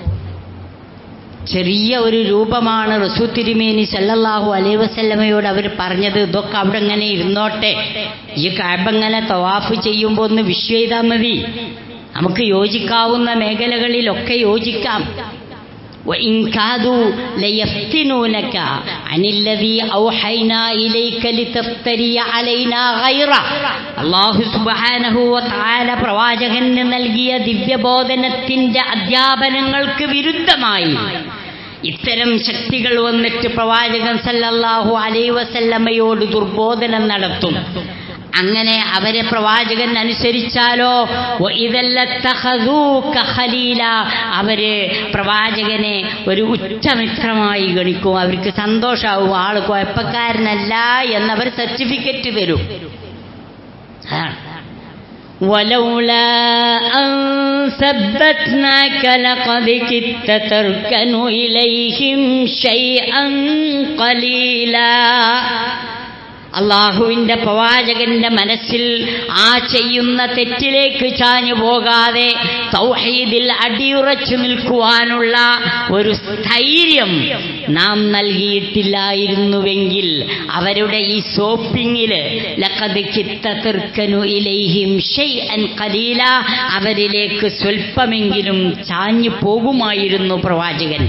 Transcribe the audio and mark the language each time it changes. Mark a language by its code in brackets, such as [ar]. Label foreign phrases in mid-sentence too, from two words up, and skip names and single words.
[ml] ചെറിയ ഒരു രൂപമാണ് റസൂൽ തിരുമേനി [ar] صلى الله عليه [ml] വസല്ലമയോട് അവർ പറഞ്ഞത്, ഇതൊക്കെ അവിടെ ഇങ്ങനെ ഇരുന്നോട്ടെ, ഈ കഅബ ഇങ്ങനെ തവാഫ് ചെയ്യുമ്പോൾ ഒന്ന് വിഷ് ചെയ്താൽ മതി, നമുക്ക് യോജിക്കാവുന്ന മേഖലകളിലൊക്കെ യോജിക്കാം. [ar] وإن كادوا ليفتنونك عن الذي أوحينا إليك لتفتري علينا غيره. [ml] അല്ലാഹു [ar] سبحانه وتعالى [ml] പ്രവാചകന് നൽകിയ ദിവ്യബോധനത്തിന്റെ അധ്യാപനങ്ങൾക്ക് വിരുദ്ധമായി ഇത്തരം ശക്തികൾ വന്നിട്ട് പ്രവാചകൻ [ar] صلى الله عليه [ml] വസല്ലമയോട് ദുർബോധനം നടത്തും. അങ്ങനെ അവരെ പ്രവാചകൻ അനുസരിച്ചാലോ അവര് പ്രവാചകനെ ഒരു ഉച്ചമിത്രമായി ഗണിക്കും. അവർക്ക് സന്തോഷമാവും, ആള് കുഴപ്പക്കാരനല്ല എന്നവർ സർട്ടിഫിക്കറ്റ് തരും. [ar] ولولا أن ثبتناك لقد كدت تركن إليهم شيئا قليلا. [ml] അള്ളാഹുവിന്റെ പ്രവാചകന്റെ മനസ്സിൽ ആ ചെയ്യുന്ന തെറ്റിലേക്ക് ചാഞ്ഞു പോകാതെ തൗഹീദിൽ അടിയുറച്ചു നിൽക്കുവാനുള്ള ഒരു സ്ഥൈര്യം നാം നൽകിയിട്ടില്ലായിരുന്നുവെങ്കിൽ അവരുടെ ഈ സോപ്പിങ്ങില് [ar] لقد كدت تركن إليهم شيئا قليلا, [ml] അവരിലേക്ക് സ്വൽപ്പമെങ്കിലും ചാഞ്ഞു പോകുമായിരുന്നു പ്രവാചകൻ.